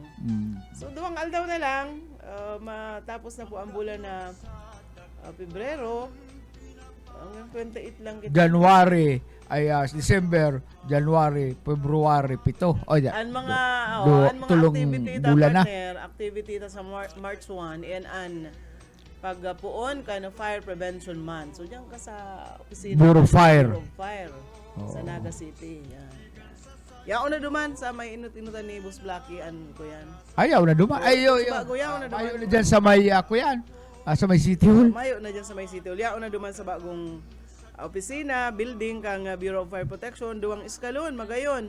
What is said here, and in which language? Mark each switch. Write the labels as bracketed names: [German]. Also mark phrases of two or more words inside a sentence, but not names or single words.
[Bikol] So, duwang aldaw na lang. Matapos na po ang bulan na Pebrero. Hanggang 28 lang kita. January. ay December, January, February, 7. O yan. Ang mga tulong activity ta bulan na. partner, activity ta sa March 1 and pagpuon [English] kind of fire prevention month. [Bikol] So diyan ka sa opisina Bureau of Fire. Bureau of Fire sa Naga City. Yan. Yaon na duman sa may inut-inutan ni Boss Blacky an ko yan. Ayaw na duman. Ayaw. Bago yaon na duman. Ayaw na dyan sa may, kuyan. Sa may City Hall. Mayo na dyan sa may city. Yaon na duman sa bagong opisina, building kang Bureau of Fire Protection, duwang iskalon, magayon.